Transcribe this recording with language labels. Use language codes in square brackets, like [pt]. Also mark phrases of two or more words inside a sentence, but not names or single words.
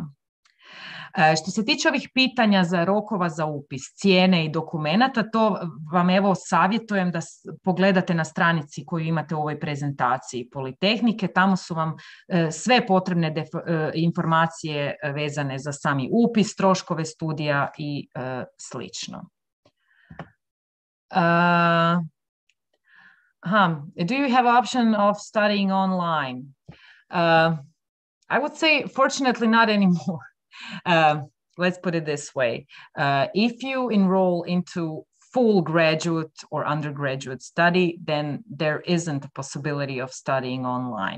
[hr] Što se tiče ovih pitanja za rokova za upis, cijene i dokumenata, to vam evo savjetujem da pogledate na stranici koju imate u ovoj prezentaciji Politehnike. Tamo su vam sve potrebne informacije vezane za sami upis, troškove studija i slično. [en] Do you have option of studying online? I would say, fortunately, not anymore. Let's put it this way. If you enroll into full graduate or undergraduate study, then there isn't a possibility of studying online.